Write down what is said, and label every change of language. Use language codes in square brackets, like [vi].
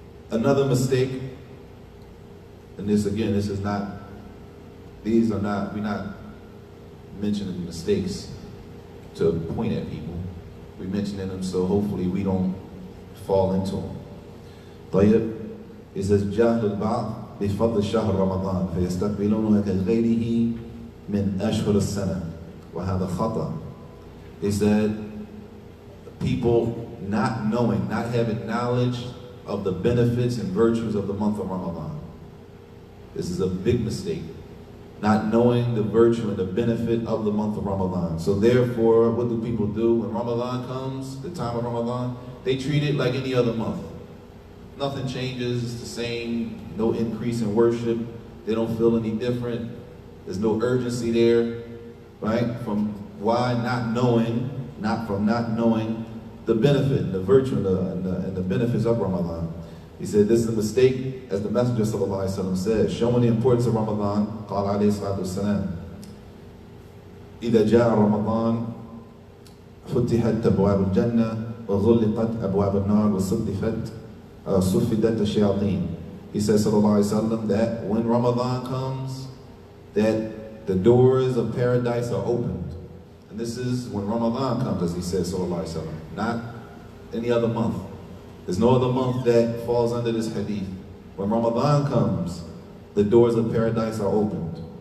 [en] Another mistake, and we're not mentioning mistakes to point at people. We're mentioning them so hopefully we don't fall into them. [ar] طيب. [en] It says, [ar] جاهل البعض بفضل شهر رمضان فيستقبلونه كغيره من أشهر السنة وهذا خطأ. [en] He said, people not knowing, not having knowledge of the benefits and virtues of the month of Ramadan. This is a big mistake. Not knowing the virtue and the benefit of the month of Ramadan. So therefore, what do people do when Ramadan comes, the time of Ramadan? They treat it like any other month. Nothing changes, it's the same, no increase in worship. They don't feel any different. There's no urgency there, right? From not knowing the benefit, the virtue, and the benefits of Ramadan. He said this is a mistake, as the Messenger ﷺ said, showing the importance of Ramadan. [ar] قال عليه الصلاة والسلام إذا جاء رمضان فتحت أبواب الجنة وغلقت أبواب النار وصفدت الشياطين. [en] He says sallallahu alaihi wasallam that when Ramadan comes, that the doors of paradise are opened. And this is when Ramadan comes, as he says sallallahu alaihi wasallam, not any other month. There's no other month that falls under this hadith. When Ramadan comes, the doors of paradise are opened.